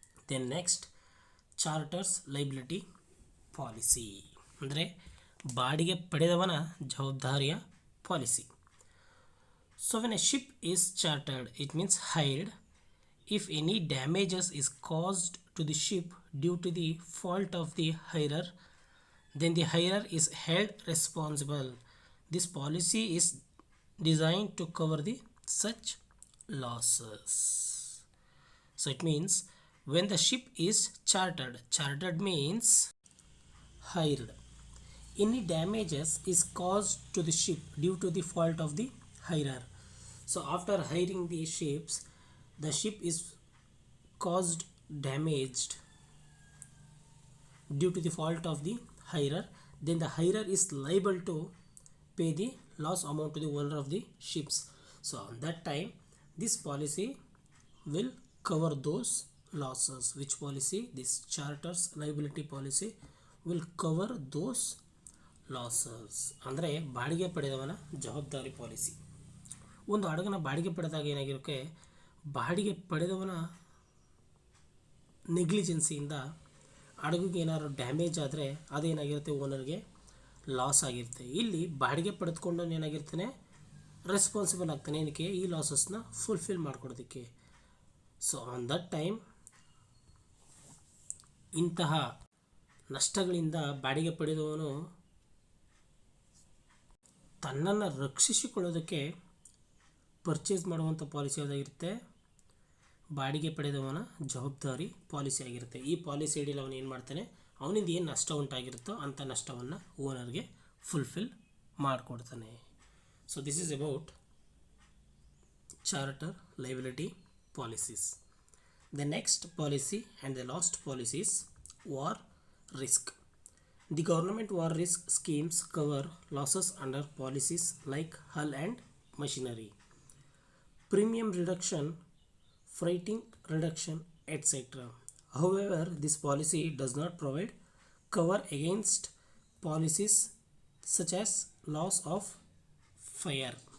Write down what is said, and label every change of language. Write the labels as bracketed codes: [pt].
[en] then next charters liability policy [kn] ಅಂದರೆ ಬಾಡಿಗೆ ಪಡೆದವನ ಜವಾಬ್ದಾರಿಯ policy. [en] So when a ship is chartered, it means hired. If any damages is caused to the ship due to the fault of the hirer, then the hirer is held responsible. This policy is designed to cover the such losses. So it means when the ship is chartered means hired, any damages is caused to the ship due to the fault of the hirer. So after hiring the ships, the ship is caused damaged due to the fault of the hirer, then the hirer is liable to pay the loss amount to the owner of the ships. So on that time, this policy will cover those losses. Which policy? This charters liability policy will cover those losses. [kn] ಅಂದರೆ ಬಾಡಿಗೆ ಪಡೆದವನ ಜವಾಬ್ದಾರಿ policy. ಒಂದು ಹಡಗನ ಬಾಡಿಗೆ ಪಡೆದಾಗ ಏನಾಗಿರುತ್ತೆ, ಬಾಡಿಗೆ ಪಡೆದವನ ನೆಗ್ಲಿಜೆನ್ಸಿಯಿಂದ ಹಡಗಿಗೆ ಏನಾದ್ರು ಡ್ಯಾಮೇಜ್ ಆದರೆ ಅದೇನಾಗಿರುತ್ತೆ, ಓನರ್ಗೆ ಲಾಸ್ ಆಗಿರುತ್ತೆ. ಇಲ್ಲಿ ಬಾಡಿಗೆ ಪಡೆದುಕೊಂಡು ಏನಾಗಿರ್ತಾನೆ, ರೆಸ್ಪಾನ್ಸಿಬಲ್ ಆಗ್ತಾನೆ ಏನಕ್ಕೆ, ಈ ಲಾಸಸ್ನ fulfil ಮಾಡಿಕೊಡೋದಕ್ಕೆ. [en] so on that time [kn] ಇಂತಹ ನಷ್ಟಗಳಿಂದ ಬಾಡಿಗೆ ಪಡೆದವನು ತನ್ನನ್ನು ರಕ್ಷಿಸಿಕೊಳ್ಳೋದಕ್ಕೆ ಪರ್ಚೇಸ್ ಮಾಡುವಂಥ ಪಾಲಿಸಿ ಯಾವುದಾಗಿರುತ್ತೆ, ಬಾಡಿಗೆ ಪಡೆದವನ ಜವಾಬ್ದಾರಿ ಪಾಲಿಸಿ ಆಗಿರುತ್ತೆ. ಈ ಪಾಲಿಸಿ ಅಡಿಯಲ್ಲಿ ಅವನು ಏನು ಮಾಡ್ತಾನೆ, ಅವನಿಂದ ಏನು ನಷ್ಟ ಉಂಟಾಗಿರುತ್ತೋ ಅಂಥ ನಷ್ಟವನ್ನು ಓನರ್ಗೆ fulfil ಮಾಡಿಕೊಡ್ತಾನೆ. [en] So this is about charter liability policies. The next policy and the last policies war risk. The government war risk schemes cover losses under policies like hull and machinery, premium reduction, freighting reduction, etc. However, this policy does not provide cover against policies such as loss of fire.